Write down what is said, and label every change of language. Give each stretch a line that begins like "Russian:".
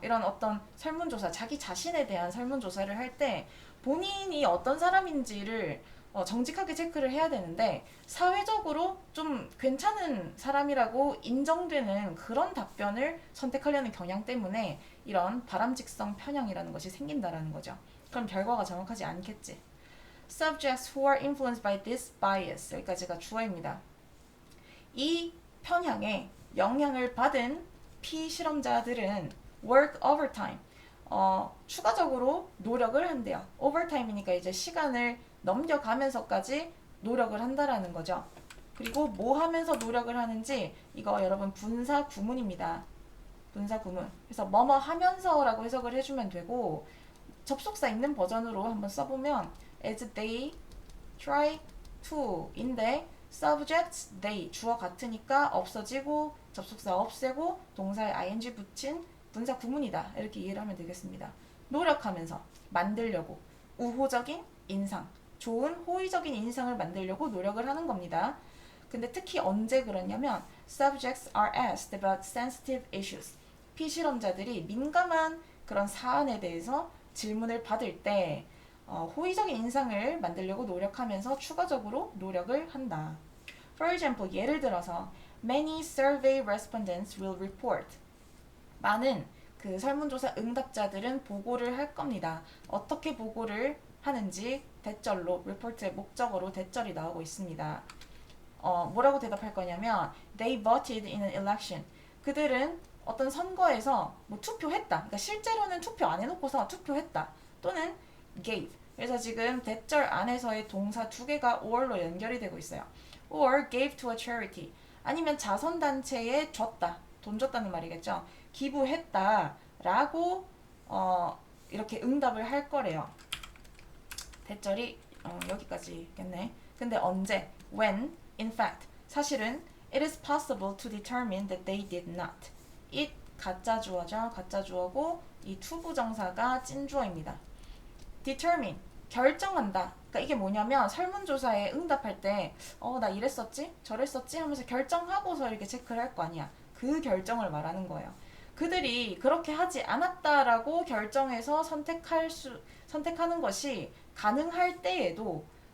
Korean: 이런 어떤 설문조사, 자기 자신에 대한 설문조사를 할 때 본인이 어떤 사람인지를 정직하게 체크를 해야 되는데 사회적으로 좀 괜찮은 사람이라고 인정되는 그런 답변을 선택하려는 경향 때문에 이런 바람직성 편향이라는 것이 생긴다라는 거죠. 그럼 결과가 정확하지 않겠지.
English: Subjects who are influenced by this bias,
Korean: 여기까지가 주어입니다. 이 편향에 영향을 받은 피실험자들은
English: work overtime,
Korean: 추가적으로 노력을 한대요. overtime이니까 이제 시간을 넘겨가면서까지 노력을 한다라는 거죠. 그리고 뭐 하면서 노력을 하는지 이거 여러분 분사 구문입니다. 분사 구문. 그래서 뭐뭐 하면서라고 해석을 해주면 되고, 접속사 있는 버전으로 한번 써보면
English: as they try to
Korean: 인데 subject they 주어 같으니까 없어지고 접속사 없애고 동사에 ing 붙인 분사 구문이다, 이렇게 이해를 하면 되겠습니다. 노력하면서 만들려고 우호적인 인상, 좋은 호의적인 인상을 만들려고 노력을 하는 겁니다. 근데 특히 언제 그러냐면
English: subjects are asked about sensitive issues,
Korean: 피실험자들이 민감한 그런 사안에 대해서 질문을 받을 때 호의적인 인상을 만들려고 노력하면서 추가적으로 노력을 한다.
English: For example,
Korean: 예를 들어서
English: many survey respondents will report.
Korean: 많은 그 설문조사 응답자들은 보고를 할 겁니다. 어떻게 보고를 하는지 대절로, report의 목적어로 대절이 나오고 있습니다. 뭐라고 대답할 거냐면
English: they voted in an election.
Korean: 그들은 어떤 선거에서 뭐 투표했다. 그러니까 실제로는 투표 안 해놓고서 투표했다. 또는 gave. 그래서 지금 대절 안에서의 동사 두 개가 or로 연결이 되고 있어요.
English: or gave to a charity.
Korean: 아니면 자선단체에 줬다. 돈 줬다는 말이겠죠. 기부했다. 라고 이렇게 응답을 할 거래요. 대절이 여기까지겠네. 근데 언제?
English: When, in fact.
Korean: 사실은
English: it is possible to determine that they did not.
Korean: it 가짜 주어죠. 가짜 주어고 이 투부정사가 찐주어입니다. determine, 결정한다. 그러니까 이게 뭐냐면 설문조사에 응답할 때 나 이랬었지? 저랬었지? 하면서 결정하고서 이렇게 체크를 할 거 아니야. 그 결정을 말하는 거예요. 그들이 그렇게 하지 않았다라고 결정해서 선택하는 것이 가능할 때에도